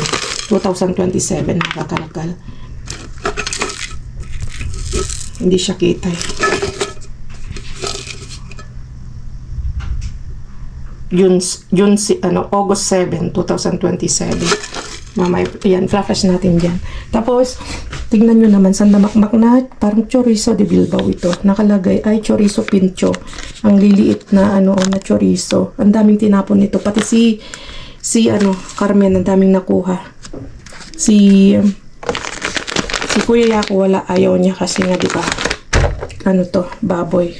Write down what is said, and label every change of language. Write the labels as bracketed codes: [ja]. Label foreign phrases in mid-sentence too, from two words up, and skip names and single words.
[tl] 2027 nakakalakal. Hindi siya kita eh. August 7, 2027. Mamaya, yan, flash natin dyan. Tapos, tignan nyo naman, sandamakmak na, parang chorizo de Bilbao ito. Nakalagay ay chorizo pincho. Ang liliit na, na chorizo. Ang daming tinapon nito. Pati si Carmen, ang daming nakuha. Si Kuya Yako, wala, ayaw niya kasi nga, di ba, baboy.